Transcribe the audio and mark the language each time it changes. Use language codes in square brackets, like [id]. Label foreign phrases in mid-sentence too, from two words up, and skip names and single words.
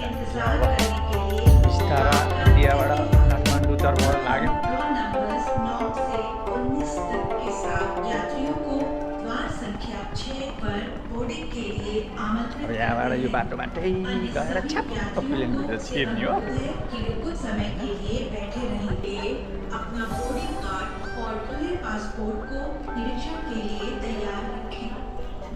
[ne] बिस्तारा इन्डियाबाट काठमाडौँतर्फ लाग्यो। अब यहाँबाट यो बाटो बाटै गएर छ्याप्प प्लेनभित्र छिर्ने हो। [hi] कुछ समय के लिए बैठे रहेंगे। अपना बोर्डिंग कार्ड और खुले पासपोर्ट को निरीक्षण के लिए तैयार रखें।